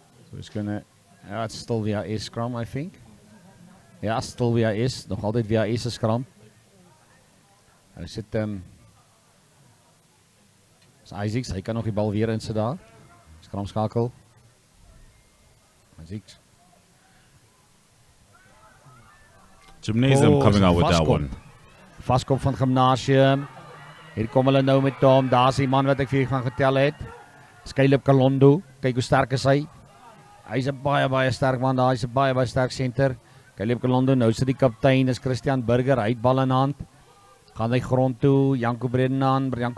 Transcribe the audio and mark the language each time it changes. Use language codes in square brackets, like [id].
[en] So it's gonna it's still via scrum, I think. [af] Ja, still via nog altyd via se skram. Hy sit Isaacs, hy kan nog die bal weer insit daar. Skram skakel. Isaacs. [en] Gymnasium coming out with that one. [af] Vaskop van Gymnasium. Hier kom hulle nou met Tom. Daar's die man wat ek vir julle gaan getel het. Caleb Kalondo. Kyk hoe sterk is hy. Hy's 'n baie sterk man daar. Hy's 'n baie sterk senter. Caleb Kalondo, nou sit die kaptein is Christian Burger. Hy het bal in hand. Gaan hy grond toe. Janko Bredenaan.